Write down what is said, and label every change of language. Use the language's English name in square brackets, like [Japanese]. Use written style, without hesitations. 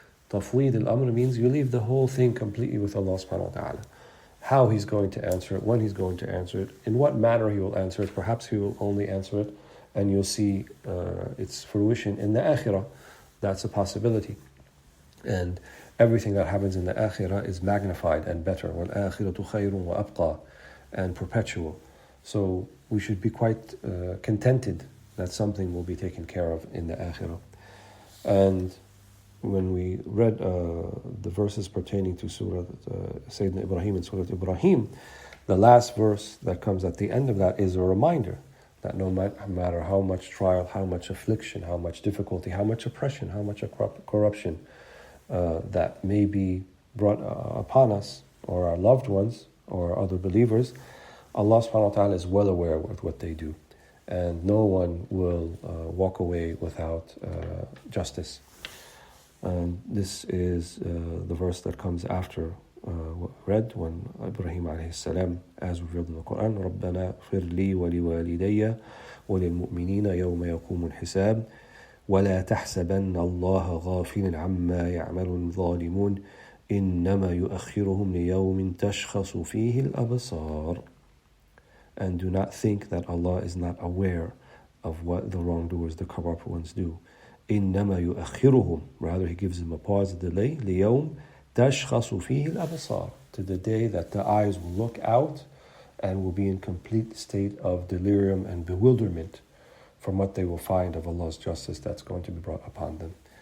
[English] Tafweed al-amr means you leave the whole thing completely with Allah subhanahu wa ta'ala. How He's going to answer it, when He's going to answer it, in what manner He will answer it. Perhaps He will only answer it and you'll see its fruition in the akhirah. That's a possibility. And everything that happens in the akhirah is magnified and better. [Arabic] وَالْآخِرَةُ خَيْرٌ وَأَبْقَى, [English] and perpetual. So we should be quite contented that something will be taken care of in the akhirah. And when we read the verses pertaining to Surah Sayyidina Ibrahim and Surah Ibrahim, the last verse that comes at the end of that is a reminder that no matter how much trial, how much affliction, how much difficulty, how much oppression, how much corruption that may be brought upon us or our loved ones or other believers, Allah subhanahu wa ta'ala is well aware of what they do. And no one will walk away without justice. And this is the verse that comes after read when Ibrahim alayhi salam, as we read in the Quran, [Arabic] رَبَّنَا اغْفِرْ لِي وَلِوَالِدَيَّ وَلِلْمُؤْمِنِينَ يَوْمَ يَقُومُ الْحِسَابِ وَلَا تَحْسَبَنَّ اللَّهَ غَافِلًا عَمَّا يَعْمَلُ الظَّالِمُونَ إِنَّمَا يُؤَخِّرُهُمْ لِيَوْمٍ تَشْخَصُ فِيهِ الْأَبْصَارُ. [English] And do not think that Allah is not aware of what the wrongdoers, the corrupt ones do. [Arabic] إِنَّمَا يُؤَخِّرُهُمْ, [English] rather He gives them a pause, a delay, [Arabic] لِيَوْمٍ تَشْخَصُ فِيهِ الْأَبْصَارُ, [English] to the day that the eyes will look out and will be in complete state of delirium and bewilderment from what they will find of Allah's justice that's going to be brought upon them.